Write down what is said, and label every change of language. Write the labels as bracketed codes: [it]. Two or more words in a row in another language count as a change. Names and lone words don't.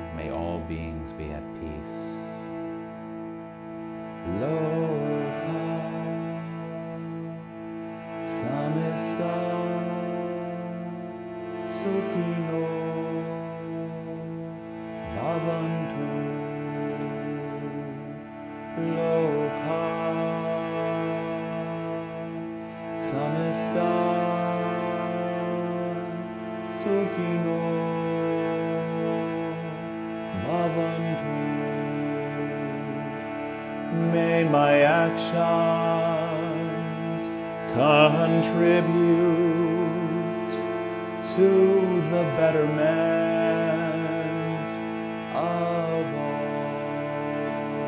[en] May all beings be at peace. [sa] लोकाः समस्ताः सुखिनो भवन्तु. लोकाः समस्ताः सुखिनो भवन्तु. [en] May my actions contribute to the betterment of all.